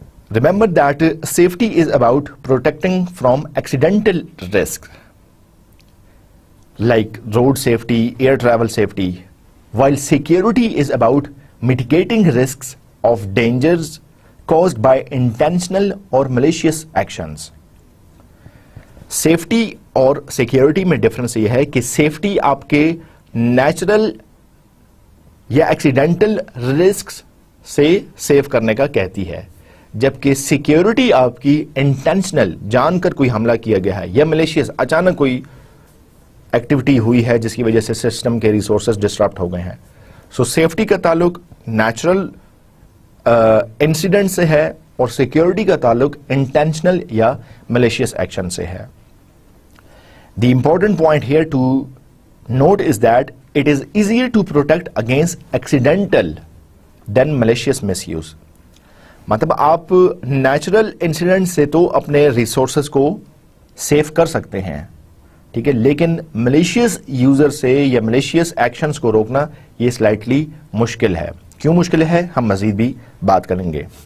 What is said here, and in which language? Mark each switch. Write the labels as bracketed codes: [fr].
[en] Remember that safety is about protecting from accidental risks like road safety, air travel safety, while security is about mitigating risks of dangers caused by intentional or malicious actions. [ur] Safety اور security میں difference یہ ہے کہ safety آپ کے natural یا accidental risks سے save کرنے کا کہتی ہے، جبکہ سیکیورٹی آپ کی انٹینشنل، جان کر کوئی حملہ کیا گیا ہے یا ملیشیس اچانک کوئی ایکٹیویٹی ہوئی ہے جس کی وجہ سے سسٹم کے ریسورسز ڈسٹرپٹ ہو گئے ہیں. سو سیفٹی کا تعلق نیچرل انسیڈنٹ سے ہے اور سیکیورٹی کا تعلق انٹینشنل یا ملیشیس ایکشن سے ہے. [en] The important point here to note is that it is easier to protect against accidental than malicious misuse. [ur] مطلب آپ نیچرل انسیڈنٹ سے تو اپنے ریسورسز کو سیف کر سکتے ہیں، ٹھیک ہے، لیکن ملیشیس یوزر سے یا ملیشیس ایکشنز کو روکنا یہ سلائٹلی مشکل ہے. کیوں مشکل ہے ہم مزید بھی بات کریں گے.